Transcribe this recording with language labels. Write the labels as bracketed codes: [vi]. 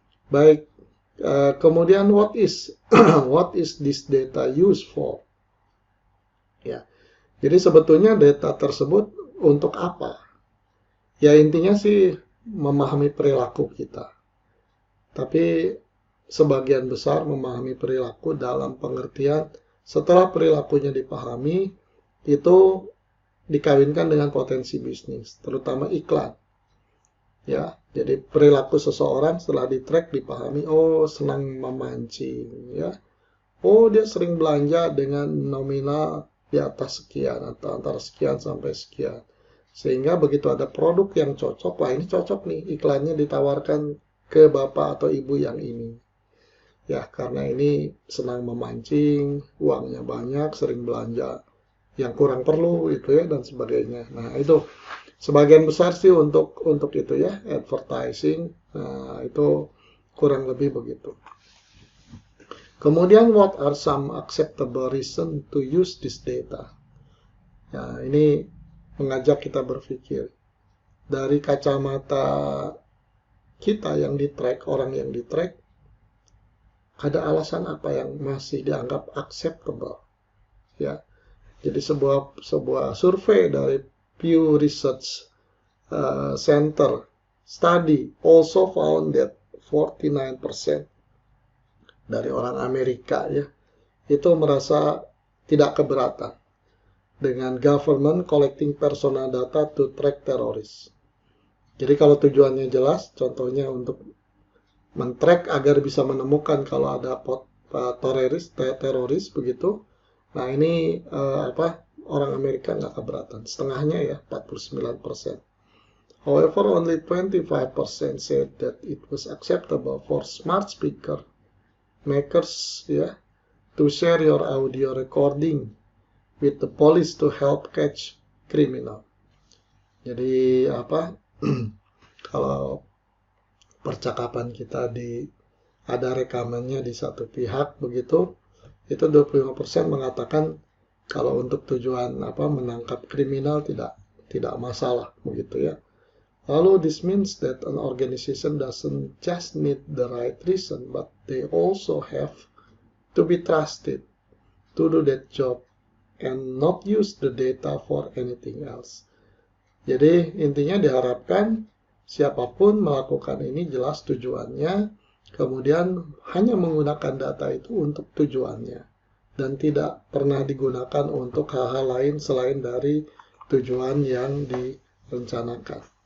[id] Baik, kemudian [en] what is what is this data used for? [id] Ya. Jadi sebetulnya data tersebut untuk apa? Ya intinya sih memahami perilaku kita. Tapi sebagian besar memahami perilaku dalam pengertian setelah perilakunya dipahami, itu dikawinkan dengan potensi bisnis, terutama iklan. Ya, jadi perilaku seseorang setelah di-track dipahami, oh senang memancing, ya. Oh dia sering belanja dengan nominal di atas sekian atau antara sekian sampai sekian. Sehingga begitu ada produk yang cocok, wah ini cocok nih, iklannya ditawarkan ke bapak atau ibu yang ini. Ya, karena ini senang memancing, uangnya banyak, sering belanja yang kurang perlu itu ya dan sebagainya. Nah, itu sebagian besar sih untuk itu ya, advertising. Nah, itu kurang lebih begitu. Kemudian [en] what are some acceptable reason to use this data? [id] Ya, ini mengajak kita berpikir dari kacamata kita yang di-track, orang yang di-track, ada alasan apa yang masih dianggap acceptable, ya. Jadi sebuah survei dari Pew Research Center [en] study also found that [id] 49% dari orang Amerika ya itu merasa tidak keberatan dengan [en] government collecting personal data to track [id] teroris. Jadi kalau tujuannya jelas, contohnya untuk men-track agar bisa menemukan kalau ada teroris begitu. Nah ini orang Amerika nggak keberatan, setengahnya ya 49%. [en] However, only 25% said that it was acceptable for smart speaker makers ya to share your audio recording with the police to help catch criminal. [id] Jadi kalau percakapan kita ada rekamannya di satu pihak begitu, itu 25% mengatakan kalau untuk tujuan menangkap kriminal tidak masalah begitu ya. Lalu [en] this means that an organization doesn't just need the right reason, but they also have to be trusted to do that job and not use the data for anything else. [id] Jadi intinya diharapkan siapapun melakukan ini jelas tujuannya, kemudian hanya menggunakan data itu untuk tujuannya dan tidak pernah digunakan untuk hal-hal lain selain dari tujuan yang direncanakan.